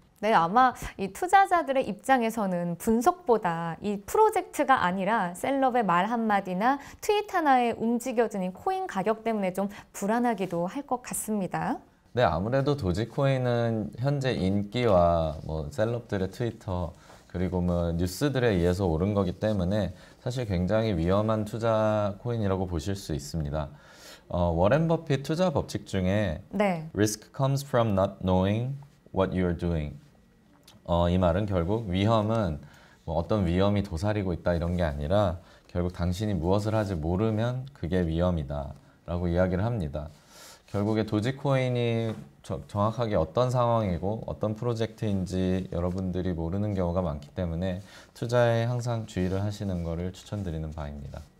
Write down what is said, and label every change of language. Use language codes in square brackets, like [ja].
[ko] 네, 아마 이 투자자들의 입장에서는 분석보다 이 프로젝트가 아니라 셀럽의 말 한마디나 트윗 하나에 움직여지는 코인 가격 때문에 좀 불안하기도 할 것 같습니다. 네, 아무래도 도지코인은 현재 인기와 뭐 셀럽들의 트위터 그리고 뭐 뉴스들에 의해서 오른 거기 때문에 사실 굉장히 위험한 투자 코인이라고 보실 수 있습니다. 워렌 버핏 투자 법칙 중에 네. [en] Risk comes from not knowing what you're doing. [ko] 이 말은 결국 위험은 뭐 어떤 위험이 도사리고 있다 이런 게 아니라 결국 당신이 무엇을 하지 모르면 그게 위험이다 라고 이야기를 합니다. 결국에 도지코인이 정확하게 어떤 상황이고 어떤 프로젝트인지 여러분들이 모르는 경우가 많기 때문에 투자에 항상 주의를 하시는 것을 추천드리는 바입니다.